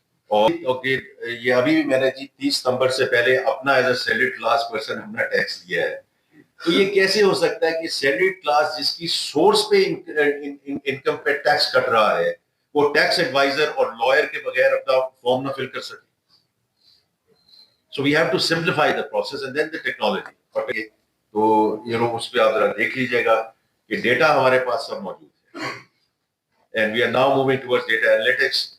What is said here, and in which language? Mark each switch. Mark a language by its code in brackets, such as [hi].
[ur] اور یہ ابھی بھی میں نے جی 30 ستمبر سے پہلے اپنا [en] as a salaried class person [ur] اپنا ٹیکس دیا ہے. تو یہ کیسے ہو سکتا ہے کہ سیلریڈ کلاس جس کی سورس پہ انکم پہ ٹیکس کٹ رہا ہے, وہ ٹیکس ایڈوائزر اور لائر کے بغیر اپنا فارم نہ فل کر سکے. [en] So we have to simplify the process and then the technology. [ur] تو اس پہ آپ ذرا دیکھ لیجیے گا کہ ڈیٹا ہمارے پاس سب موجود ہے. [en] And we are now moving towards data analytics.